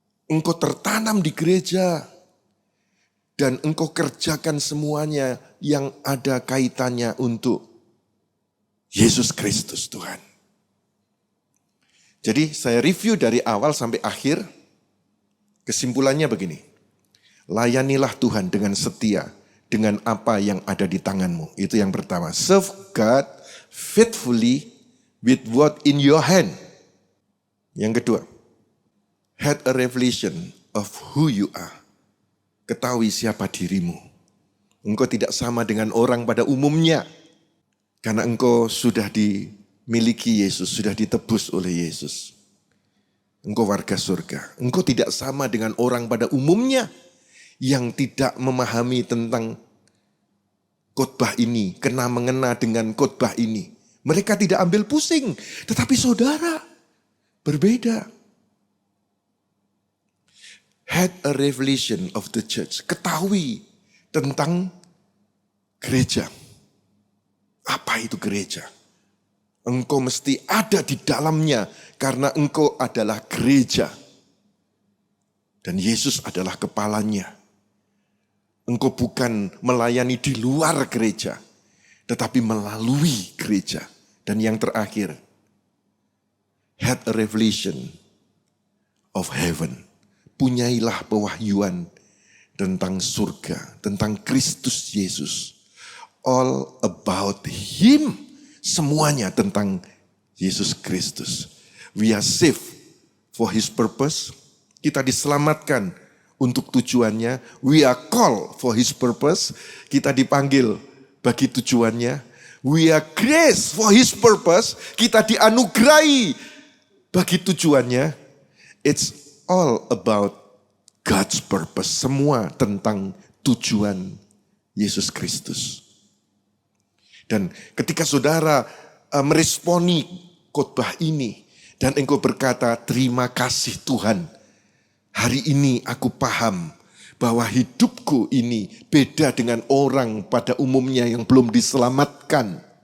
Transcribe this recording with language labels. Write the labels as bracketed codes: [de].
[id] Engkau tertanam di gereja dan engkau kerjakan semuanya yang ada kaitannya untuk Yesus Kristus Tuhan. Jadi saya review dari awal sampai akhir, kesimpulannya begini. Layanilah Tuhan dengan setia, dengan apa yang ada di tanganmu. Itu yang pertama. [en] Serve God faithfully with what in your hand. [id] Yang kedua, [en] had a revelation of who you are. [id] Ketahui siapa dirimu. Engkau tidak sama dengan orang pada umumnya. Karena engkau sudah dimiliki Yesus, sudah ditebus oleh Yesus. Engkau warga surga. Engkau tidak sama dengan orang pada umumnya yang tidak memahami tentang khotbah ini, kena mengena dengan khotbah ini. Mereka tidak ambil pusing, tetapi saudara berbeda. [en] Had a revelation of the church. [id] Ketahui tentang gereja. Apa itu gereja? Engkau mesti ada di dalamnya karena engkau adalah gereja. Dan Yesus adalah kepalanya. Engkau bukan melayani di luar gereja, tetapi melalui gereja. Dan yang terakhir, [en] had a revelation of heaven. [id] Punyailah pewahyuan tentang surga, tentang Kristus Yesus. [en] All about Him. [id] Semuanya tentang Yesus Kristus. [en] We are saved for His purpose. [id] Kita diselamatkan untuk tujuannya. [en] We are called for His purpose. [id] Kita dipanggil bagi tujuannya. [en] We are graced for His purpose. [id] Kita dianugerahi bagi tujuannya. [en] It's all about God's purpose. [id] Semua tentang tujuan Yesus Kristus. Dan ketika saudara meresponi khotbah ini dan engkau berkata, terima kasih Tuhan. Hari ini aku paham bahwa hidupku ini beda dengan orang pada umumnya yang belum diselamatkan.